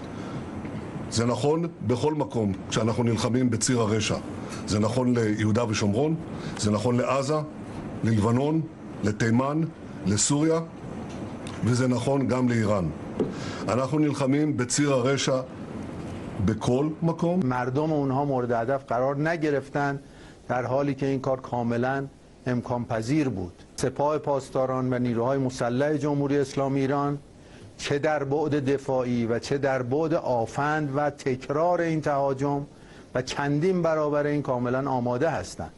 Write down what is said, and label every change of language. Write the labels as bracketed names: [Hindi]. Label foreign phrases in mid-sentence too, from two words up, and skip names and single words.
[Hebrew] זה נכון בכל מקום כשאנחנו נלחמים בציר הרשע. זה נכון ליהודה ושומרון, זה נכון לעזה, ללבנון, לתימן, לסוריה, וזה נכון גם לאיראן. אנחנו נלחמים בציר הרשע בכל מקום. [Persian] مردم اونها مورد هدف قرار نگرفتن در حالی که این کار کاملا امکان پذیر بود. سپاه پاسداران و نیروهای مسلح جمهوری اسلامی ایران چه در بعد دفاعی و چه در بعد آفند و تکرار این تهاجم و چندین برابر این کاملا آماده هستند.